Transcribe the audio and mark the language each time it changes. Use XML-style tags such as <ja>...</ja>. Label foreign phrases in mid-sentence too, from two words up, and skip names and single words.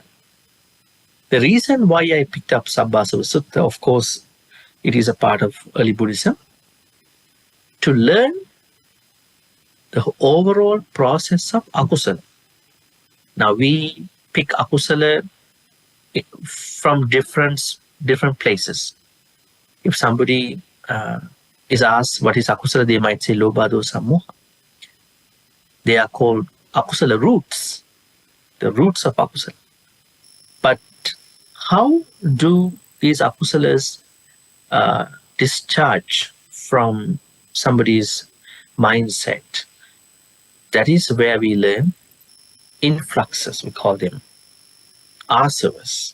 <en>The reason why I picked up SABBASAVA Sutta, of course, it is a part of early Buddhism, to learn the overall process of akusala. Now we pick akusala from different places. If somebody is asked what is akusala, they might say</en> <pi>lobha, dosa, moha.</pi> <en>They are called akusala roots, the roots of akusala. But how do these akusalas discharge from somebody's mindset, that is where we learn influxes, we call them asavas.</en>